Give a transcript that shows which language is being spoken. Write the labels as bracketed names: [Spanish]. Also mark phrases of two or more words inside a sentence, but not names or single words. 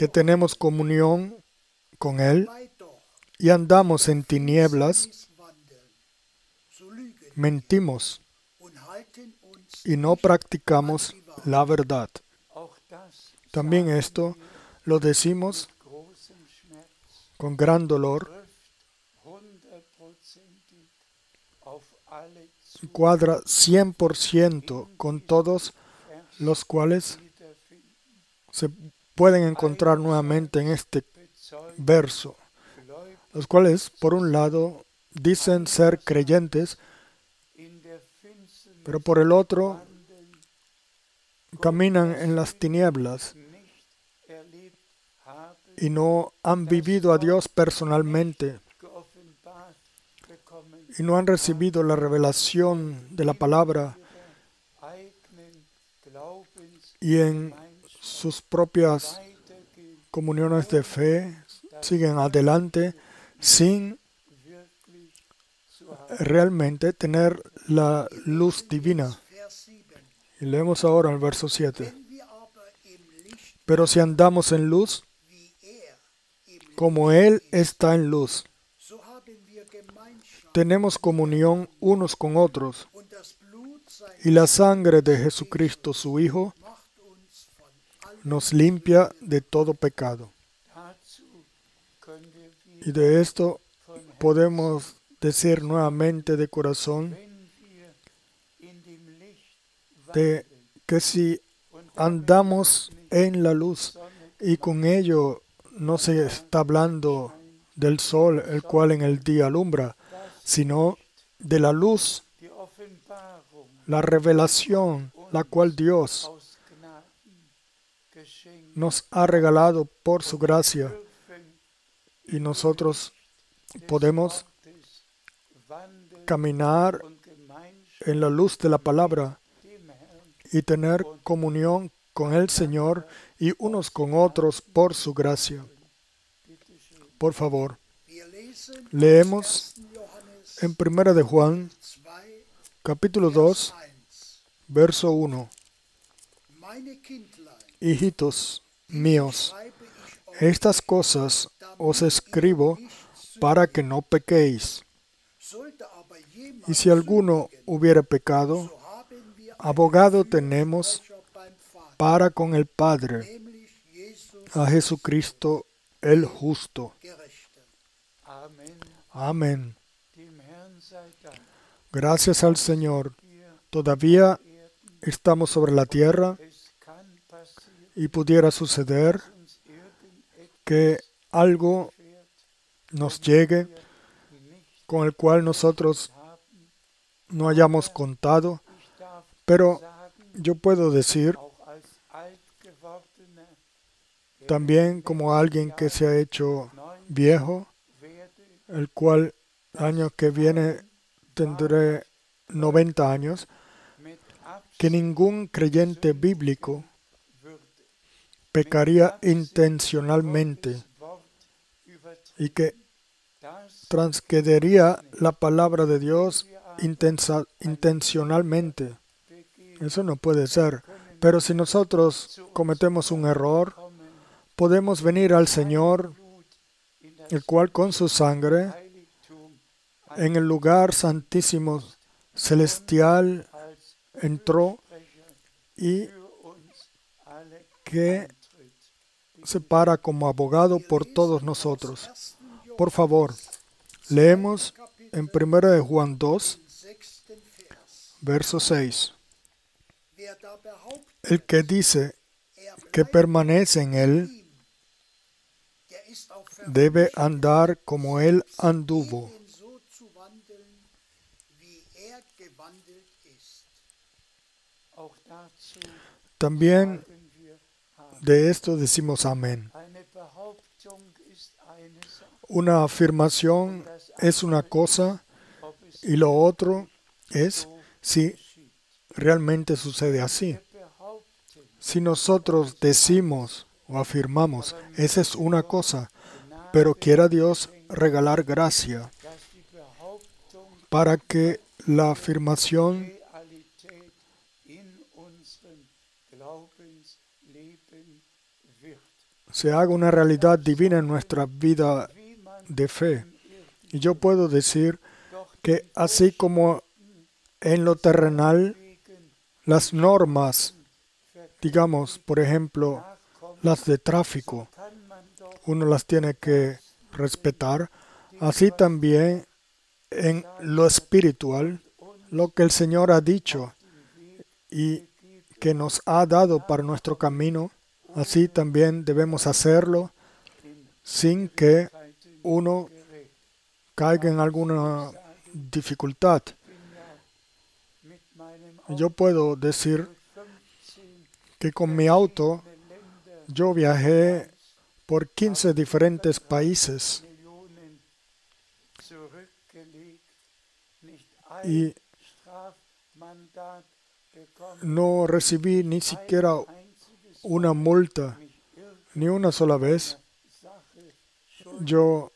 [Spanish] que tenemos comunión con Él [German] dabei doch [Spanish] y andamos en tinieblas, [German] Finsternis wandeln, so lügen [Spanish] mentimos [German] und halten uns [Spanish] y no practicamos la verdad. [German] auch das [Spanish] También [German] sagen [Spanish] esto [German] wir [Spanish] lo decimos [German] mit großem Schmerz, [Spanish] con gran dolor, [German] trifft hundertprozentig auf alle zu, [Spanish] cuadra 100% con todos los cuales [German] wiederfinden. [Spanish] se pueden encontrar nuevamente en este [German] Bezeugt [Spanish] verso, [German] gläubig [Spanish] los cuales, por un lado, dicen ser creyentes, [German] in der Finsternis [Spanish] pero por el otro, [German] wandeln, [Spanish] caminan en las tinieblas [German] nicht erlebt haben, [Spanish] y no han vivido a Dios personalmente [German] geoffenbart bekommen, [Spanish] y no han recibido la revelación de la palabra [German] ihrer eigenen Glaubens [Spanish] y en sus propias [German] weitergehen, [Spanish] comuniones de fe siguen adelante sin [German] wirklich zu haben. [Spanish] realmente tener la luz divina. [German] Vers 7. [Spanish] Y leemos ahora el verso 7. [German] Wenn wir aber im Licht [Spanish] Pero si andamos en luz, [German] wie im Licht, [Spanish] como Él está en luz, [German] so haben wir Gemeinschaft [Spanish] tenemos comunión unos con otros, [German] und das Blut [Spanish] y la sangre de Jesucristo, su Hijo, [German] macht uns von allem [Spanish] nos limpia de todo pecado. [German] Dazu können wir [Spanish] Y [German] wieder [Spanish] de esto [German] von Herzen, [Spanish] podemos decir nuevamente de corazón [German] wenn wir in dem Licht [Spanish] de [German] wandeln [Spanish] que si [German] und damit [Spanish] andamos [German] nicht [Spanish] en la luz, [German] Sonne [Spanish] y con ello no se está hablando del sol, el cual en el día alumbra, [German] das [Spanish] sino de la luz, [German] die Offenbarung [Spanish] la revelación, la cual Dios [German] aus Gnaden geschenkt [Spanish] nos ha regalado por su gracia, [German] dürfen [Spanish] y nosotros [German] des [Spanish] podemos [German] Wortes wandeln [Spanish] caminar [German] und Gemeinschaft [Spanish] en la luz de la palabra [German] dem Herrn [Spanish] y tener comunión con el Señor y unos con otros por su gracia. [German] bitte schön. [Spanish] Por favor, [German] Wir lesen [Spanish] leemos [German] 1. Johannes [Spanish] en 1 de Juan, 2, capítulo [German] Vers 2, 1. [Spanish] verso 1. [German] Meine Kindlein, [Spanish] Hijitos míos, [German] schreibe ich euch, [Spanish] estas cosas os escribo [German] nicht [Spanish] para que no pequéis. [German] sollte aber jemand [Spanish] Y si alguno [German] sündigen, [Spanish] hubiere pecado, [German] so haben wir einen [Spanish] abogado tenemos [German] Fürsprecher beim Vater, [Spanish] para con el Padre, [German] nämlich Jesus [Spanish] a Jesucristo el justo. [German] Gerechte. Amen. [Spanish] Amén. [German] Dem Herrn sei Dank. [Spanish] Gracias al Señor. [German] Wir [Spanish] Todavía [German] Erden, [Spanish] estamos sobre la tierra [German] es kann passieren, [Spanish] y pudiera suceder [German] dass uns irgendetwas [Spanish] que algo [German] fährt, [Spanish] nos llegue [German] wir nicht [Spanish] con el cual nosotros [German] haben. [Spanish] no hayamos contado, [German] Ich darf [Spanish] pero [German] sagen, [Spanish] yo puedo decir [German] auch als alt gewordener, [Spanish] también como alguien que se ha hecho viejo, [German] werde [Spanish] el cual el año que viene tendré 90 años, [German] mit [Spanish] que [German] Absicht [Spanish] ningún creyente bíblico [German] würde [Spanish] pecaría intencionalmente [German] Gottes Wort übertreten. [Spanish] y que [German] Das [Spanish] transgrediría la palabra de Dios intencionalmente. [German] begehen [Spanish] Eso no puede ser. Pero si nosotros cometemos un error, [German] kommen, [Spanish] podemos venir al Señor, [German] Blut in das [Spanish] el cual con su sangre, [German] Heiligtum [Spanish] en el lugar santísimo celestial, [German] als [Spanish] entró [German] Sprecher [Spanish] y [German] für uns alle [Spanish] que [German] eintritt. [Spanish] se para como abogado por todos nosotros. Por favor, leemos en 1 de Juan 2, [German] 6. Vers. [Spanish] verso 6. [German] Wer da behauptet, [Spanish] El que dice [German] er [Spanish] que [German] bleibt [Spanish] permanece en él [German] ihm, der ist auch [Spanish] debe andar como él anduvo. [German] verpflichtet, so zu wandeln, wie er gewandelt ist. Auch dazu [Spanish] También [German] sagen wir Amen. [Spanish] de esto decimos amén. [German] Eine Behauptung ist eine Sache, [Spanish] Una afirmación es una cosa [German] ob es [Spanish] y lo otro es [German] so [Spanish] si [German] geschieht. [Spanish] realmente sucede así. [German] Wir behaupten, [Spanish] Si nosotros decimos o afirmamos, esa es una cosa, [German] Gnade, [Spanish] pero quiera Dios regalar gracia [German] dass die Behauptung [Spanish] para que la afirmación [German] Realität in unserem Glaubensleben wird. [Spanish] se haga una realidad divina en nuestra vida [German] Wie man [Spanish] de fe. [German] im Irdischen [Spanish] Y yo puedo decir [German] doch [Spanish] que así como en lo terrenal, [German] wegen [Spanish] las normas, digamos, por ejemplo, [German] nachkommt, [Spanish] las de tráfico, [German] kann man doch [Spanish] uno las tiene que respetar, así también en lo espiritual, lo que el Señor ha dicho y que nos ha dado para nuestro camino, así también debemos hacerlo sin que uno [German] gerät. [Spanish] caiga en alguna dificultad. [German] Bin ja mit meinem [Spanish] Yo puedo decir 15 que con mi auto [German] Länder [Spanish] yo viajé por 15 diferentes países [German] Millionen zurückgelegt, nicht ein [Spanish] y [German] Strafmandat bekommen, [Spanish] no recibí ni siquiera [German] ein einziges [Spanish] una multa, [German] mich [Spanish] ni una sola vez. [German] Sache schuldig [Spanish] Yo